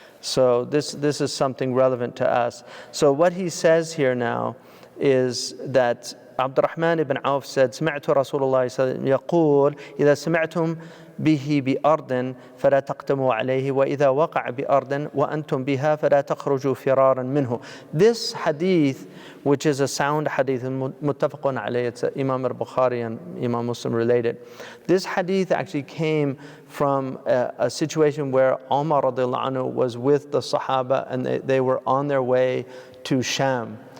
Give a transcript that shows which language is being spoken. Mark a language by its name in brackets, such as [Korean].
[English] So this is something relevant to us. So what he says here now is that [Arabic] Abdurrahman ibn Auf said, سمعت رسول الله صلى الله عليه وسلم يقول إذا سمعتم به بأرض فلا تقدموا عليه وإذا وقع بأرض وأنتم بها فلا تخرجوا فرارا منه. [English] This hadith, which is a sound hadith, muttafaqun alayh, it's Imam al-Bukhari and Imam Muslim related. This hadith actually came from a situation where Umar radiallahu anhu was with the Sahabah and they were on their way to Sham.